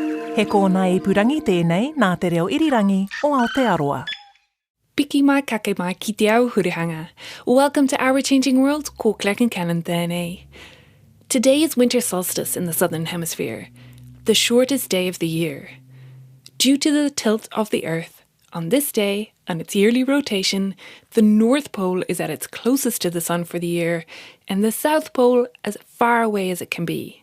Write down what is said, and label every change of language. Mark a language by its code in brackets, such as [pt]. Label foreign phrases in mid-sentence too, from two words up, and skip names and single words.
[mi] He kōna I purangi tēnei nā te reo irirangi o Aotearoa. Piki mai kake mai ki te au hurihanga. [en] Welcome to Our Changing World, [mi] ko Claire and Canon tēnei. [en] Today is winter solstice in the southern hemisphere, the shortest day of the year. Due to the tilt of the Earth, on this day, and its yearly rotation, the North Pole is at its closest to the Sun for the year, and the South Pole as far away as it can be.